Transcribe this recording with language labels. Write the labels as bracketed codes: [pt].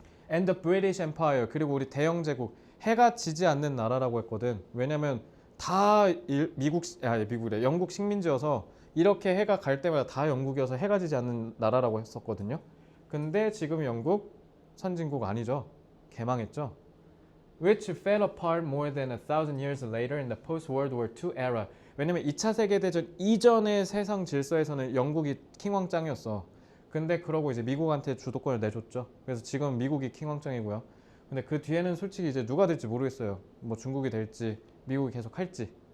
[en] And the British Empire, [ko] 그리고 우리 대영제국, 해가 지지 않는 나라라고 했거든. 왜냐면 다 미국이래, 영국 식민지여서 이렇게 해가 갈 때마다 다 영국이어서 해가 지지 않는 나라라고 했었거든요. 근데 지금 영국 선진국 아니죠. 개망했죠. [en] Which fell apart more than 1,000 years later in the post-World War II era. [ko] 왜냐면 2차 세계대전 이전의 세상 질서에서는 영국이 킹왕짱이었어. 근데 그러고 이제 미국한테 주도권을 내줬죠. 그래서 지금 미국이 킹왕짱이고요. 근데 그 뒤에는 솔직히 이제 누가 될지 모르겠어요. 뭐 중국이 될지 미국이 계속 할지.